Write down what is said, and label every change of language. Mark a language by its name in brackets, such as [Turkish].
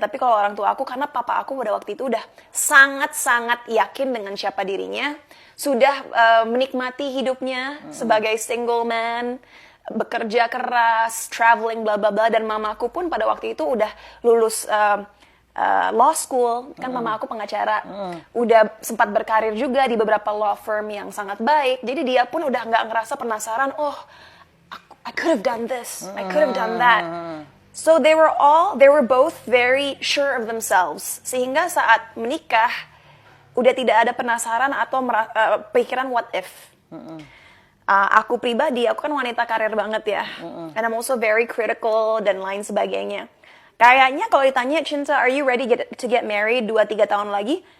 [Indonesian] Tapi kalau orang tua aku, karena papa aku pada waktu itu udah sangat-sangat yakin dengan siapa dirinya, sudah menikmati hidupnya sebagai single man, bekerja keras, traveling, bla bla bla. Dan mamaku pun pada waktu itu udah lulus law school, kan mama aku pengacara, udah sempat berkarir juga di beberapa law firm yang sangat baik. Jadi dia pun udah nggak ngerasa penasaran, [English] I could have done this, I could have done that. So they were both very sure of themselves. [Indonesian] Sehingga saat menikah, udah tidak ada penasaran atau pikiran [English] what if. [Indonesian] Aku pribadi, aku kan wanita karir banget ya. [English] And I'm also very critical [Indonesian] dan lain sebagainya. Kayaknya kalau ditanya, Cinta, [English] are you ready to get married [Indonesian] 2-3 tahun lagi?